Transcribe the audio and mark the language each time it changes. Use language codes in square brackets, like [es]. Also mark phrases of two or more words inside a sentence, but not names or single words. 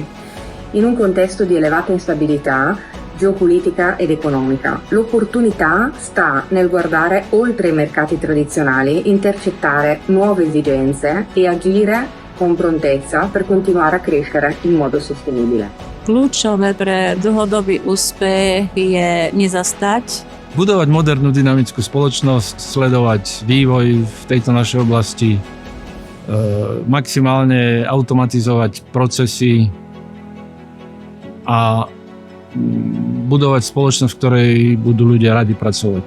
[it] In un contesto di elevata instabilità geopolitica ed economica, l'opportunità sta nel guardare oltre i mercati tradizionali, intercettare nuove esigenze e agire con prontezza per continuare a crescere in modo sostenibile. [sk] Kľúčové pre dlhodobý úspech je nezastať. Budovať modernú dynamickú spoločnosť, sledovať vývoj v tejto našej oblasti, maximálne automatizovať procesy a budovať spoločnosť, v ktorej budú ľudia radi pracovať.